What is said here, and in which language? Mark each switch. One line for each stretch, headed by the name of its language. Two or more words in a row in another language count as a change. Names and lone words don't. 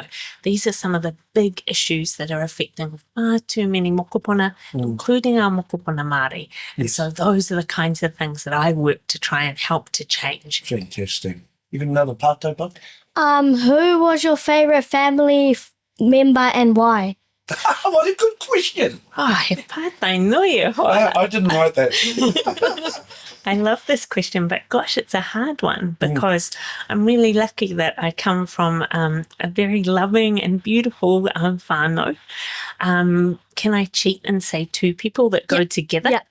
English: These are some of the big issues that are affecting far too many mokopuna, including our
Māori: mokopuna Māori.
English: And so those are the kinds of things that I work to try and help to change. Fantastic. You got another pātai book? Who was your favourite family member and why? What a good question.
Māori: Oh, he pātai nui e hoa.
English: I didn't write that. I love this question, but gosh, it's a hard one because I'm really lucky that I come from a very loving and beautiful whānau. Can I cheat and say two people that go together? Yeah.